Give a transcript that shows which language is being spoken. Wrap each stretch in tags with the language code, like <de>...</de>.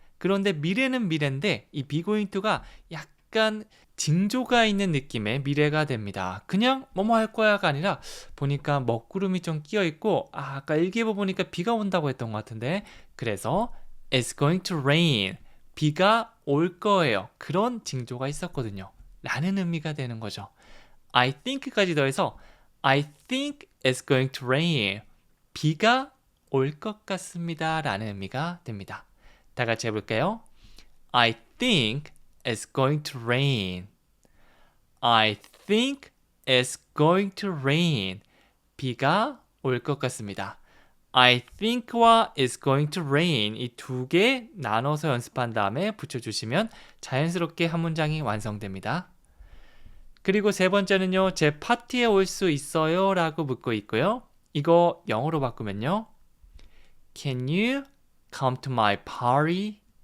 <ko>그런데 미래는 미래인데 이 be going to가 약간 징조가 있는 느낌의 미래가 됩니다. 그냥 뭐뭐 할 거야가 아니라 보니까 먹구름이 좀 끼어 있고 아까 일기예보 보니까 비가 온다고 했던 것 같은데 그래서</ko> <en>It's going to rain.</en> <ko>비가 올 거예요. 그런 징조가 있었거든요. 라는 의미가 되는 거죠.</ko> <en>I think</en> <ko>까지 더해서</ko> <en>I think it's going to rain.</en> <ko>비가 올 것 같습니다. 라는 의미가 됩니다. 다 같이 해볼까요?</ko> <en>I think it's going to rain. I think it's going to rain.</en> <ko>비가 올 것 같습니다. I think와 is going to rain 이 두 개 나눠서 연습한 다음에 붙여주시면 자연스럽게 한 문장이 완성됩니다. 그리고 세 번째는요. 제 파티에 올 수 있어요? 라고 묻고 있고요. 이거 영어로 바꾸면요.</ko> <en>Can you come to my party?</en>